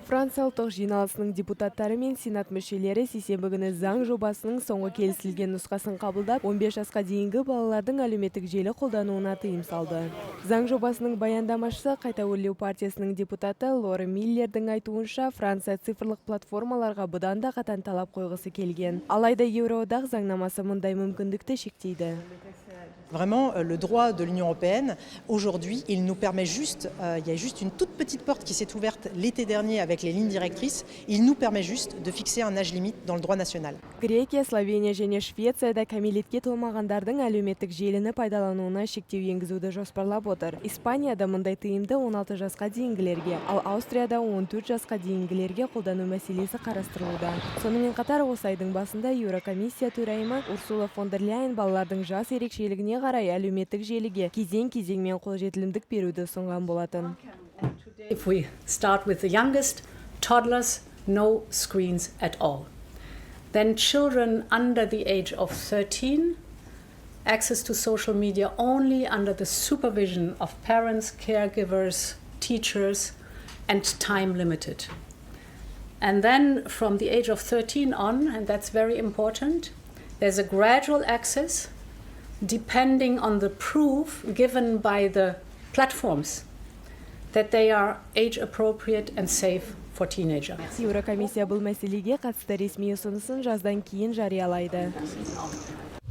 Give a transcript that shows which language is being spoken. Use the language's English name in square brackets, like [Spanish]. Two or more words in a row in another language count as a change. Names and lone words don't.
[Kazakh] Франция Ұлттық жиналысының депутаттары мен Сенат мүшелері сейсенбі күні заң жобасының соңғы келісілген нұсқасын қабылдап, 15 жасқа дейінгі балалардың әлеуметтік желі қолдануына тыйым салды. Заң жобасының баяндамашысы Қайта өрлеу партиясының депутаты Лор Миллердің айтуынша, Франция цифрлық платформаларға бұдан да қатаң талап қойғысы келген. Алайда Еуроодақ заңнамасы мұндай мүмкіндікті шектейді. [French] Vraiment, le droit de l'Union européenne, aujourd'hui, il nous permet juste, il y a juste une toute petite porte qui s'est ouverte l'été dernier avec les lignes directrices, il nous permet juste de fixer un âge limite dans le droit national. [Kazakh] Грекия, Словения және Швецияда кәмелетке толмағандардың әлеуметтік желіні пайдалануына шектеу енгізуді жоспарлап отыр. Испанияда мұндай тыйымды 16 жасқа дейінгілерге, ал Аустрияда 14 жасқа дейінгілерге қолдану мәселесі қарастырылуда. Сонымен қатар осы айдың басында Еурокомиссия төрайымы Урсула фон дер Ляйен балалардың жас ерекшелігіне қарай әлеуметтік желіге кезең-кезеңмен қолжетілімдік беруді ұсынған болатын. [English] If we start with the youngest, toddlers, no screens at all. Then children under the age of 13, access to social media only under the supervision of parents, caregivers, teachers, and time limited. And then from the age of 13 on, and that's very important, there's a gradual access depending on the proof given by the platforms that they are age appropriate and safe for teenagers. [Kazakh] Еурокомиссия бұл мәселеге қатысты ресми ұсынысын жаздан кейін жариялайды.